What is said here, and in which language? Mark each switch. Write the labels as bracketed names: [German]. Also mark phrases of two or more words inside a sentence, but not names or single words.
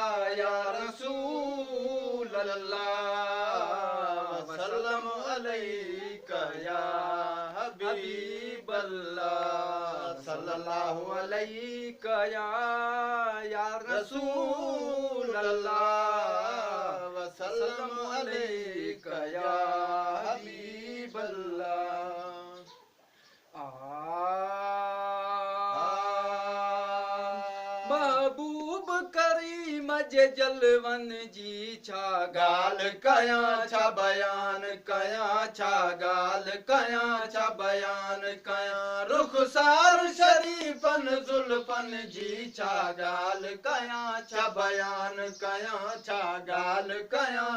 [Arabic] يا رسول الله وسلم عليك يا حبيب الله صلى الله عليك يا رسول الله وسلم عليك يا حبيب الله. [Sindhi] महबूब करीम जे जलवन जी छा गाल कयां छा बयान कयां छा गाल कयां छा बयान कयां रुखसार शरीफन जुल्फन जी छा गाल कयां छा बयान कयां छा गाल कयां